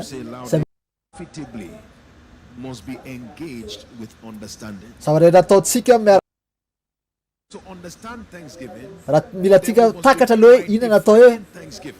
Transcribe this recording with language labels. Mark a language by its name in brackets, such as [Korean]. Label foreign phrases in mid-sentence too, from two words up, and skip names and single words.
[English] Say loud, Say- profitably must be engaged with understanding. [Malagasy] zava-rehetra ataontsika miara [English] To understand Thanksgiving, [Malagasy] raha mila tika takatra aloha hoe inona natao hoe [English] Thanksgiving.